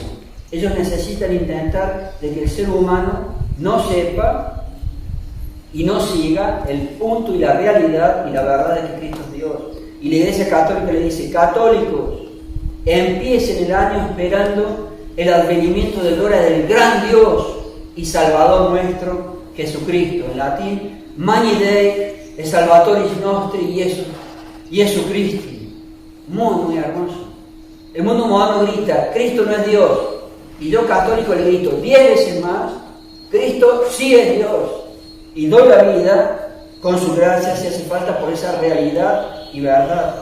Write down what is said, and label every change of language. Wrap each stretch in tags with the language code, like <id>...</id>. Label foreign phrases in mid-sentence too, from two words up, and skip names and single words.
<es>Ellos necesitan intentar de que el ser humano no sepa y no siga el punto y la realidad y la verdad de que Cristo es Dios. Y la Iglesia Católica le dice, católicos, empiecen el año esperando el advenimiento de gloria del gran Dios y Salvador nuestro, Jesucristo. En latín,</es> <la>magni Dei et salvatoris nostri Jesucristo.</la> <es>Muy hermoso. El mundo moderno grita, Cristo no es Dios. Y yo católico le grito 10 veces más, Cristo sí es Dios y doy la vida con su gracia si hace falta por esa realidad y verdad.</es>